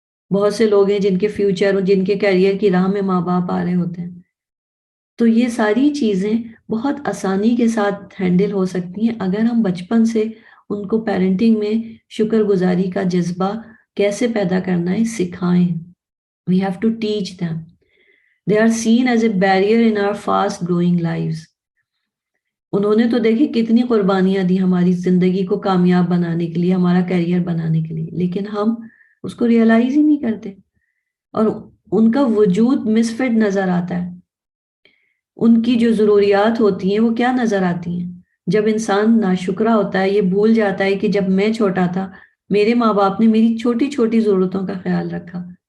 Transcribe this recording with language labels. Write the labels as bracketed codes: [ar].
[ur] بہت سے لوگ ہیں جن کے فیوچر، جن کے کیریئر کی راہ میں ماں باپ آ رہے ہوتے ہیں. تو یہ ساری چیزیں بہت آسانی کے ساتھ ہینڈل ہو سکتی ہیں اگر ہم بچپن سے ان کو پیرنٹنگ میں شکر گزاری کا جذبہ کیسے پیدا کرنا ہے سکھائیں. [en] We have to teach them. They are seen as a barrier in our fast growing lives. [ur] انہوں نے تو دیکھیں کتنی قربانیاں دی ہماری زندگی کو کامیاب بنانے کے لیے، ہمارا کیریئر بنانے کے لیے، لیکن ہم اس کو ریئلائز ہی نہیں کرتے اور ان کا وجود مسفٹ نظر آتا ہے. ان کی جو ضروریات ہوتی ہیں وہ کیا نظر آتی ہیں؟ جب انسان ناشکرا ہوتا ہے، یہ بھول جاتا ہے کہ جب میں چھوٹا تھا میرے ماں باپ نے میری چھوٹی چھوٹی ضرورتوں کا خیال رکھا.